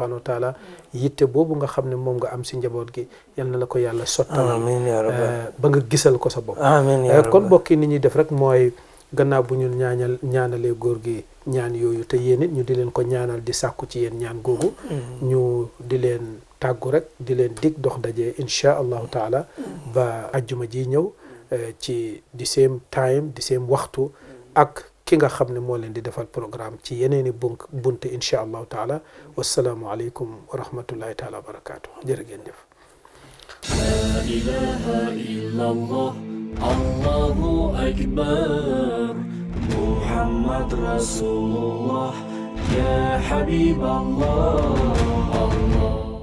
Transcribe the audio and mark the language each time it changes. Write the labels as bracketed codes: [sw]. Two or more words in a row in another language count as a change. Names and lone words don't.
[ar] وتعالى [wo] yitte boobu nga xam ne moom nga am si njaboot gi yal na la ko yàlla sottal ba nga gisal ko sa bopp kon bokki ni ñuy def rek mooy gannaaw bu ñu ñaanalee góor gi ñaan yooyu te yéen it ñu di leen ko ñaanal di sàkku ci yéen ñaan googu ñu di leen tàggu rek di leen dig dox daje [ar] إن شاء الله تعالى [wo] ba ajjuma ji ñëw ci di [en] same time [wo] di same waxtu ak ki nga xam ne moo leen di defal programme ci yeneeni bunte [ar] إن شاء الله تعالى والسلام عليكم ورحمة الله تعالى وبركاته [wo] jërë ngeen jëf [ar] لا إله إلا الله الله أكبر محمد رسول الله يا حبيب الله